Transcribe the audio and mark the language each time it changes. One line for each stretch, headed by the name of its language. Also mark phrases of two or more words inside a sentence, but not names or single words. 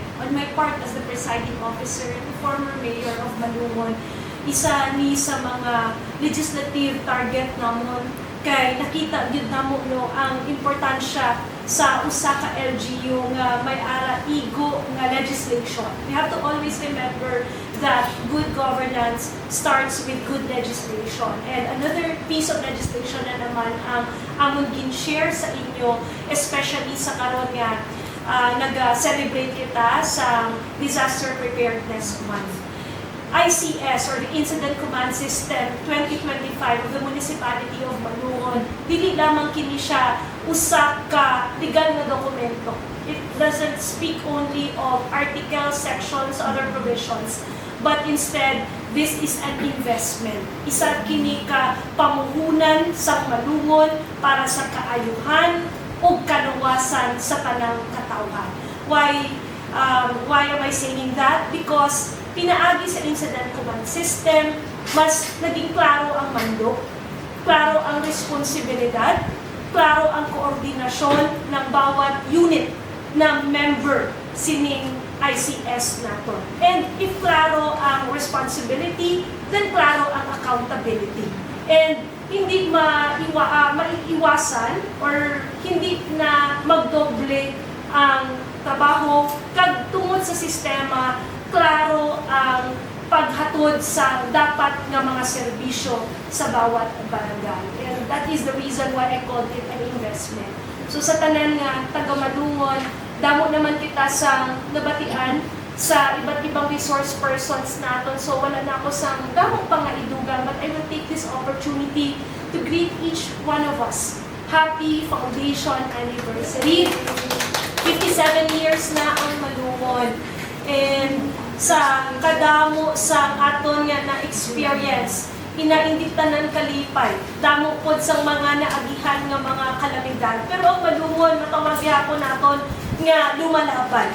English: On my part as the presiding officer, the former mayor of Malungon,
Cebuano: isa ni sa mga legislative target namon kay nakita gyud namo no ang importansya sa usa ka LGU nga may ara igo nga legislation.
English: We have to always remember that good governance starts with good legislation. And another piece of legislation
Hiligaynon: na naman ang amon gin-share sa inyo, especially sa karon nga nag-celebrate kita sa Disaster Preparedness Month.
Cebuano: ICS or the Incident Command System 2025 of the Municipality of Malungon, dili lamang kini siya usa ka legal na dokumento.
English: It doesn't speak only of articles, sections, other provisions, but instead, this is an investment.
Cebuano: Isa kini ka pamuhunan sa Malungon para sa kaayuhan o kaluwasan sa tanang katawhan.
English: Why am I saying that?
Cebuano: Because pinaagi sa Incident Command System, mas naging klaro ang mandok, klaro ang responsibilidad, klaro ang koordinasyon ng bawat unit na member sining ICS nato.
English: And if
Cebuano: klaro ang
English: responsibility, then
Cebuano: klaro ang
English: accountability.
Hiligaynon: And hindi maiiwasan or hindi na magdoble ang trabaho kag tungod sa sistema, klaro ang paghatod sa dapat nga mga serbisyo sa bawat barangay.
English: And that is the reason why I called it an investment.
Hiligaynon: So sa tanan nga taga Malungon, damo naman kita sa nabatian sa
Filipino: iba't ibang
English: resource persons
Hiligaynon: naton. So wala na ako sa damong pangaidugan,
English: but I will take this opportunity to greet each one of us. Happy Foundation Anniversary!
Hiligaynon: 57 years na ang Malungon. And sa kadamo sa aton nga na-experience, inainditanan kalipay, damo pod sa mga naagihan nga mga kalamidad. Pero ang Malungon, matawag gyapon naton nga lumalaban.